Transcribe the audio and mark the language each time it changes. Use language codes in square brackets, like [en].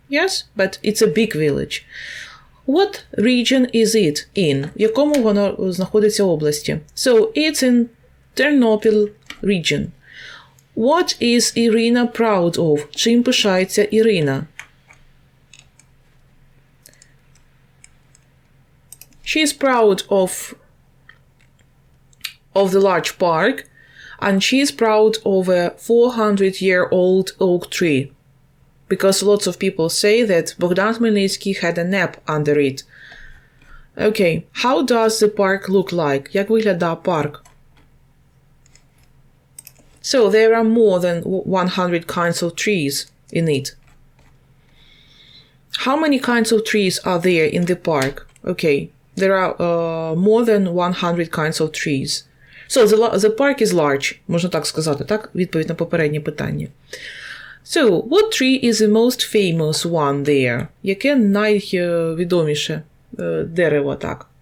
[en] Yes, but it's a big village. What region is it in? [uk] В якому воно знаходиться області? [en] So it's in Тернопіль region. What is Irina proud of? [uk] Чим пишається Ірина? [en] She is proud of the large park, and she is proud of a 400-year-old oak tree. Because lots of people say that Богдан Хмельницький had a nap under it. Okay, how does the park look like? [uk] Як виглядає парк? [en] So there are more than 100 kinds of trees in it. How many kinds of trees are there in the park? Okay, there are more than 100 kinds of trees. So the park is large, [uk] можна так сказати, так? Відповідь на попереднє питання. [en] So, what tree is the most famous one there? [uk] Яке найвідоміше дерево, так?